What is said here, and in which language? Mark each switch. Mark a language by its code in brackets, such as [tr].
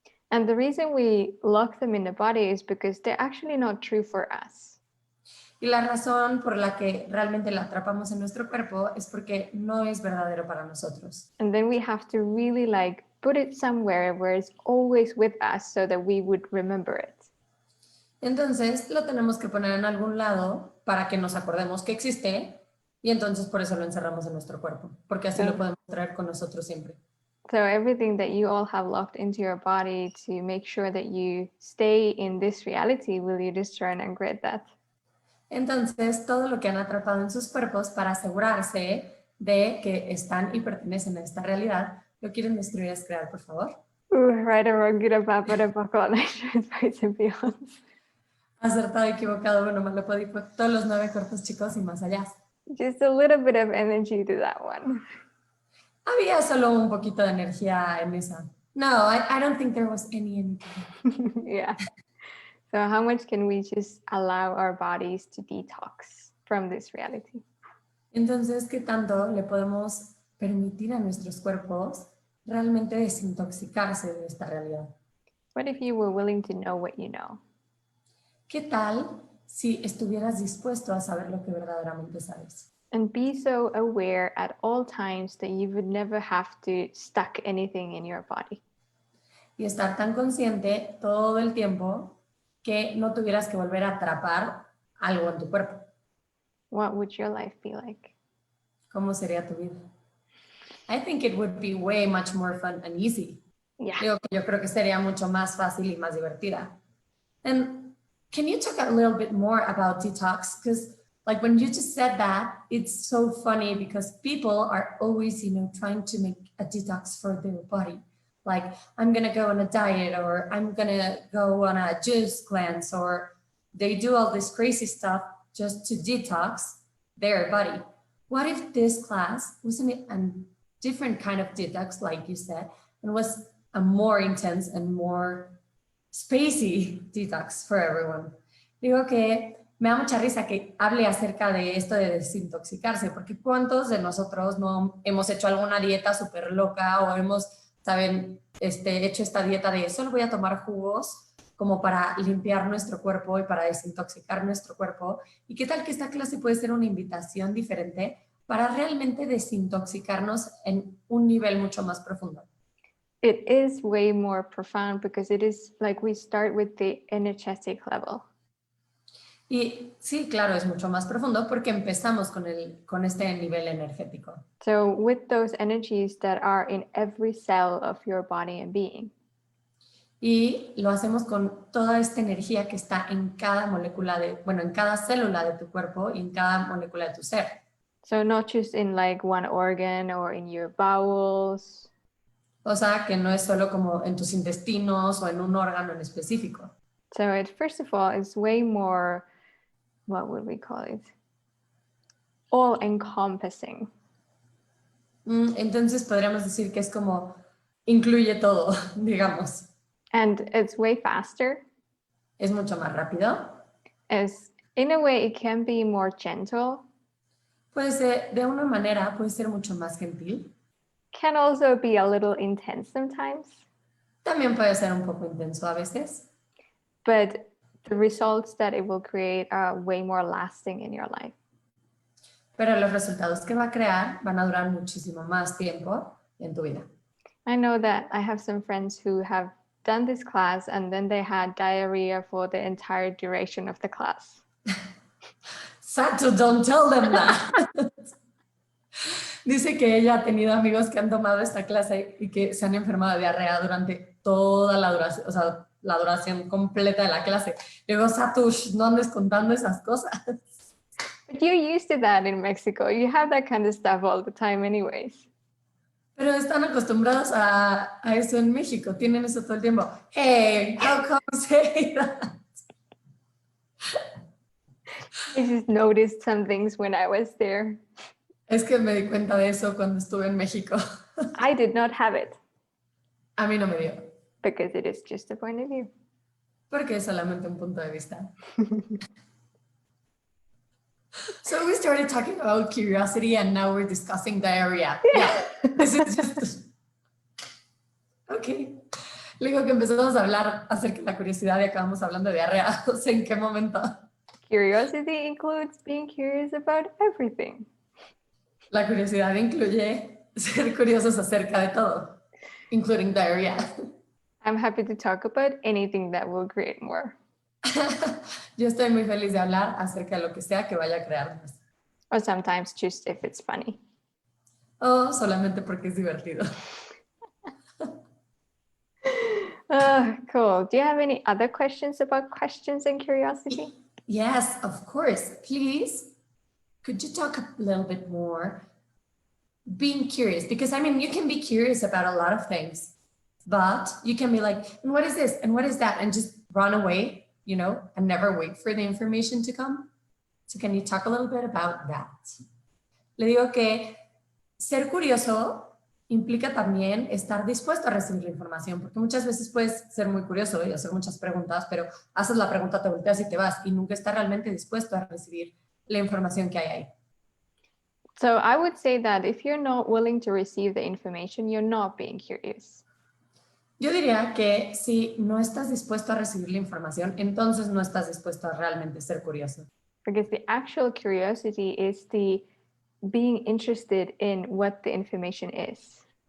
[en] And the reason we lock them in the body is because they're actually not true for us. [es] Y la razón por la que realmente la atrapamos en nuestro cuerpo es porque no es verdadero para nosotros. [en] And then we have to really like put it somewhere where it's always with us so that we would remember it. [es] Entonces lo tenemos que poner en algún lado para que nos acordemos que existe y entonces por eso lo encerramos en nuestro cuerpo, porque así lo podemos traer con nosotros siempre. [en] So everything that you all have locked into your body to make sure that you stay in this reality, will you discern and grid that? [es] Entonces todo lo que han atrapado en sus cuerpos para asegurarse de que están y pertenecen a esta realidad, ¿lo quieren destruir, es crear, por favor? [en] Right or wrong, good or bad, but a buckle on spice and beyond. [es] Acertado, equivocado, bueno, malo, podido, todos los 9 cortos, chicos, y más allá. [en] Just a little bit of energy to that one. [es] Había solo un poquito de energía en esa. [en] No, I don't think there was any energy. Yeah. So how much can we just allow our bodies to detox from this reality? [es] Entonces, ¿qué tanto le podemos permitir a nuestros cuerpos realmente desintoxicarse de esta realidad? [en] What if you were willing to know what you know? [es] ¿Qué tal si estuvieras dispuesto a saber lo que verdaderamente sabes? [en] And be so aware at all times that you would never have to stuck anything in your body. [es] Y estar tan consciente todo el tiempo que no tuvieras que volver a atrapar algo en tu cuerpo. [en] What would your life be like? [es] ¿Cómo sería tu vida? [en] I think it would be way much more fun and easy. Yeah. [es] Yo creo que sería mucho más fácil y más divertida. [en] And can you talk a little bit more about detox? Because like when you just said that, it's so funny because people are always, trying to make a detox for their body. Like, I'm going to go on a diet, or I'm going to go on a juice cleanse, or they do all this crazy stuff just to detox their body. What if this class wasn't a different kind of detox, like you said, and was a more intense and more spacey detox for everyone? [es] Digo que me da mucha risa que hable acerca de esto de desintoxicarse, porque ¿cuántos de nosotros no hemos hecho alguna dieta súper loca o hemos, saben, hecho esta dieta de solo voy a tomar jugos como para limpiar nuestro cuerpo y para desintoxicar nuestro cuerpo? ¿Y qué tal que esta clase puede ser una invitación diferente para realmente desintoxicarnos en un nivel mucho más profundo? [en] It is way more profound because it is like we start with the energetic level. [es] Y sí, claro, es mucho más profundo porque empezamos con este nivel energético. [en] So with those energies that are in every cell of your body and being. [es] Y lo hacemos con toda esta energía que está en cada molécula en cada célula de tu cuerpo y en cada molécula de tu ser. [en] So not just in like one organ or in your bowels. [es] O sea, que no es solo como en tus intestinos o en un órgano en específico. [en] So it, first of all, it's way more, what would we call it? All encompassing. [es] Entonces podríamos decir que es como incluye todo, digamos. [en] And it's way faster. [es] Es mucho más rápido. [en] As in a way, it can be more gentle. [es] Puede ser, de una manera, puede ser mucho más gentil. [en] Can also be a little intense sometimes. [es] También puede ser un poco intenso a veces. [en] But the results that it will create are way more lasting in your life. [es] Pero los resultados que va a crear van a durar muchísimo más tiempo en tu vida. [en] I know that I have some friends who have done this class and then they had diarrhea for the entire duration of the class. Satu, don't tell them that. [es] Dice que ella ha tenido amigos que han tomado esta clase y que se han enfermado de diarrea durante toda la duración, o sea, la duración completa de la clase. Le digo, Satu, no andes contando esas cosas. [en] But you're used to that in Mexico. You have that kind of stuff all the time anyways. [es] Pero están acostumbrados a eso en México. Tienen eso todo el tiempo. [en] Hey, how come say that? I just noticed some things when I was there. [es] Es que me di cuenta de eso cuando estuve en México. [en] I did not have it [es] A mí no me dio, [en] because it is just a point of view. [es] porque es solamente un punto de vista. [en] So we started talking about curiosity and now we're discussing diarrhea. Yeah, this is just... Ok. [es] Luego que empezamos a hablar acerca de la curiosidad y acabamos hablando de diarrea. O sea, ¿en qué momento? [en] Curiosity includes being curious about everything. [es] La curiosidad incluye ser curiosos acerca de todo, [en] including diarrhea. I'm happy to talk about anything that will create more. [es] Yo estoy muy feliz de hablar acerca de lo que sea que vaya a crear más. [en] Or sometimes just if it's funny. [es] O solamente porque es divertido. [en] Cool. Do you have any other questions about questions and curiosity? Yes, of course. Please, could you talk a little bit more? Being curious, because I mean, you can be curious about a lot of things, but you can be like, and what is this? And what is that? And just run away, you know, and never wait for the information to come. So can you talk a little bit about that? [es] Le digo que ser curioso implica también estar dispuesto a recibir la información, porque muchas veces puedes ser muy curioso y hacer muchas preguntas, pero haces la pregunta, te volteas y te vas y nunca estás realmente dispuesto a recibir la información que hay ahí. [en] So I would say that if you're not willing to receive the information, you're not being curious. [es] Yo diría que si no estás dispuesto a recibir la información, entonces no estás dispuesto a realmente ser curioso. [en] Because the actual curiosity is the being interested in what the information is.